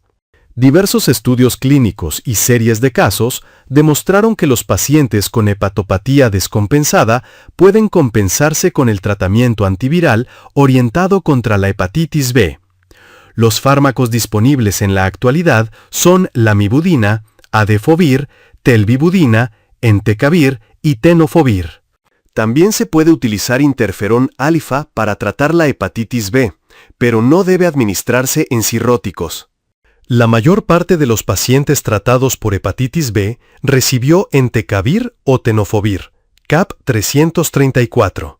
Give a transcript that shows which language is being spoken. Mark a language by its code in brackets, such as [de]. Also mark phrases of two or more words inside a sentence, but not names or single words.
[es] Diversos estudios clínicos y series de casos demostraron que los pacientes con hepatopatía descompensada pueden compensarse con el tratamiento antiviral orientado contra la hepatitis B. Los fármacos disponibles en la actualidad son lamivudina, adefovir, telvibudina, entecavir y tenofovir. También se puede utilizar interferón alfa para tratar la hepatitis B, pero no debe administrarse en cirróticos. La mayor parte de los pacientes tratados por hepatitis B recibió entecavir o tenofovir, CAP 334.